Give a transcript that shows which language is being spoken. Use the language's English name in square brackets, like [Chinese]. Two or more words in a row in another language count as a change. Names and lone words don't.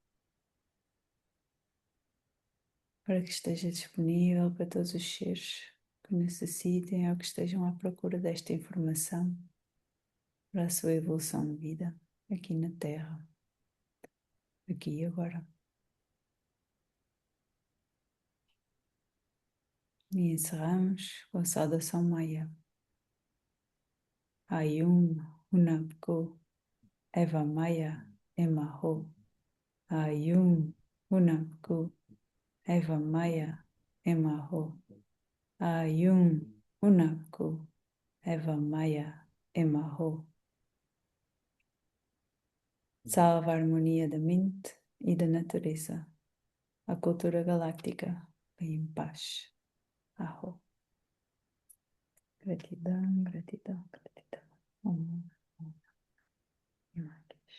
[Portuguese] para que esteja disponível para todos os seres que necessitem ou que estejam à procura desta informação para a sua evolução de vida aqui na Terra, aqui e agora. E encerramos com a saudação Maia. Ayum Hunapko Eva Maia Emaho. Ayum Hunapko Eva Maia Emaho. Ayum Hunapko Eva Maia Emaho. Salve a harmonia da mente e da natureza. A cultura galáctica vem em paz. Aho. Gratidão, gratidão, gratidão. Om, om, Yamaha.